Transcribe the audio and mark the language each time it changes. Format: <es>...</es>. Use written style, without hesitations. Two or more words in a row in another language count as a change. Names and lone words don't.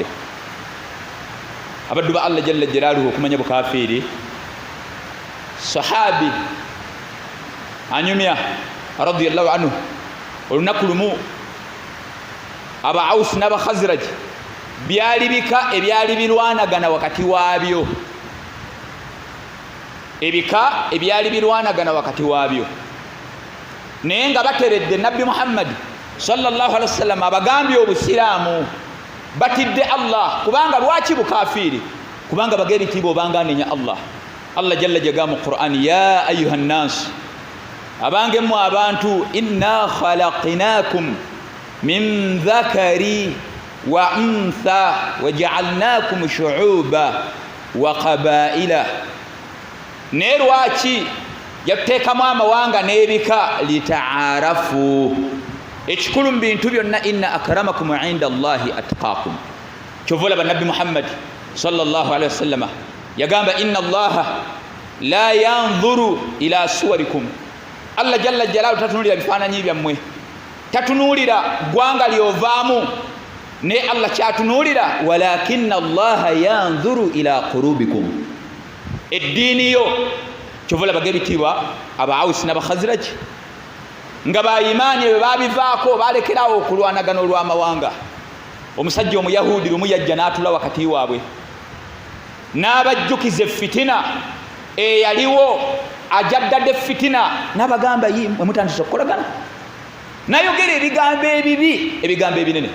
<lg>Abaddu ba</lg> <ar>الله جل جلاله</ar> <lg>okumanya bukafiiri, sahabi anyumya</lg> <ar>رضي الله عنه,</ar> <lg>olunaku lumu Aba Aus n'Aba Khazraj byali bika ebyali birwanagana wakati waabyo, ebika ebyali birwanagana wakati waabyo, naye nga bateredde Nabbi Muhammad</lg> <ar>صلى الله عليه وسلم</ar> <lg>abagambye obusiraamu, batidde Allah. Kubanga lwaki bukafiiri? Kubanga baga ebitiibwa obanga anenya Allah. Allah jalla jaga mu Qur'an,</lg> <ar>يا أيها الناس,</ar> <lg>abange mmwe abantu,</lg> <ar>إنا خلقناكم من ذكر وأنثى وجعلناكم شعوبا وقبائل.</ar> <lg>Ne lwaki yateekamu amawanga n'ebika? Litaarafu. Ekikulu mu bintu byonna,</lg> <ar>إن أكرمكم عند الله أتقاكم.</ar> <lg>Kyova olaba Nabbi Muhammad</lg> <ar>صلى الله عليه وسلم</ar> <lg>yagamba,</lg> <ar>إن الله لا ينظر إلى صوركم. الله جل جلاله</ar> <lg>tatunulira bifaananyi byammwe, tatunulira ggwanga lyovaamu, ne Allah kyatunulira,</lg> <ar>ولكن الله ينظر إلى قلوبكم,</ar> <lg>eddiini yo. Kyova olaba ebitiibwa Aba Aus n'Aba Khazraj nga bayimaani bwe babivaako, balekerawo okulwanagana olw'amawanga. Omusajja Omuyahudi lumu yajja n'atula wakati waabwe, n'abajjukiza effitina eyaliwo, ajaddadde effitina, n'abagamba, mwe mutandise okukolagana, nayogera ebigambo ebibi, ebigambo ebinene.</lg>